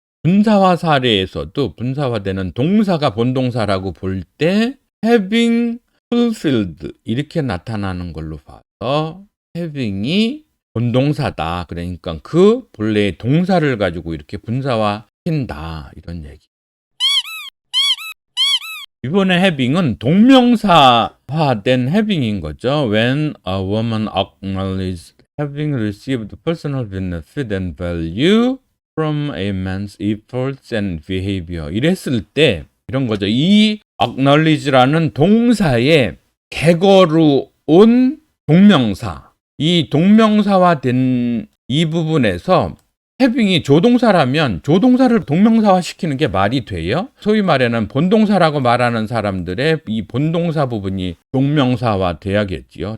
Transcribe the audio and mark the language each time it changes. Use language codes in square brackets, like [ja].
[ko] 분사화 사례에서도 분사화되는 동사가 본동사라고 볼 때 [en] having fulfilled [ko] 이렇게 나타나는 걸로 봐서 having이 본동사다. 그러니까 그 본래의 동사를 가지고 이렇게 분사화시킨다. 이런 얘기. 이번에 having은 동명사화된 having인 거죠. [en] When a woman acknowledges having received personal benefit and value from a man's efforts and behavior. [ko] 이랬을 때 이런 거죠. 이 acknowledge라는 동사의 객어로 온 동명사. 이 동명사화된 이 부분에서 having이 조동사라면 조동사를 동명사화시키는 게 말이 돼요? 소위 말하는 본동사라고 말하는 사람들의 이 본동사 부분이 동명사화 돼야겠지요.